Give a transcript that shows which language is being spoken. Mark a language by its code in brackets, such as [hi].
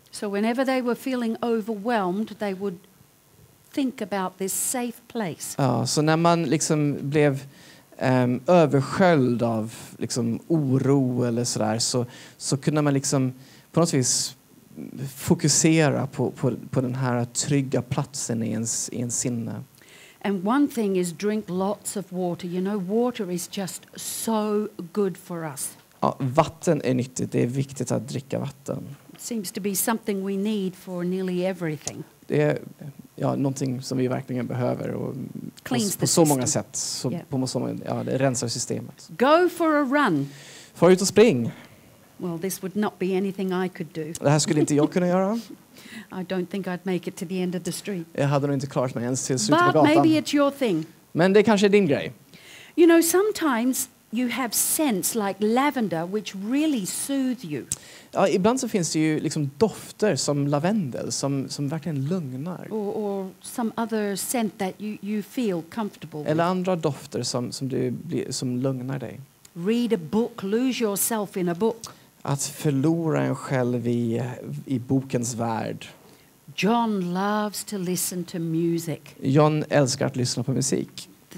[en] So whenever they were feeling overwhelmed, they would think about this safe place. [sv] Ja, så när man liksom blev översköljd av liksom oro eller sådär så kunde man liksom på något vis fokusera på den här trygga platsen i ens sinne. [en] And one thing is drink lots of water. You know, water is just so good for us. [sv] Ja, vatten är nyttigt. Det är viktigt att dricka vatten. [en] It seems to be something we need for nearly everything. [sv] Det är någonting som vi verkligen behöver och på så många sätt. Det rensar systemet. [en] Go for a run. [sv] Far ut och spring. [en] Well, this would not be anything I could do. [sv] Det här skulle inte jag kunna göra. [en] I don't think I'd make it to the end of the street. [sv] Jag hade nog inte klarat mig ens till slutet på [en] But [sv] gatan. [en] maybe it's your thing. [sv] Men det kanske är din grej. [en] You know, sometimes you have scents like lavender which really soothe you. [sv] Ja, ibland så finns det ju liksom dofter som lavendel som verkligen lugnar. [en] Or some other scent that you feel comfortable [sv] Eller [en] with. [sv] andra dofter som lugnar dig. [en] Read a book, lose yourself in a book. [sv] Att förlora en själv i bokens värld. [en] John loves to listen to music. [sv] John älskar att lyssna på musik.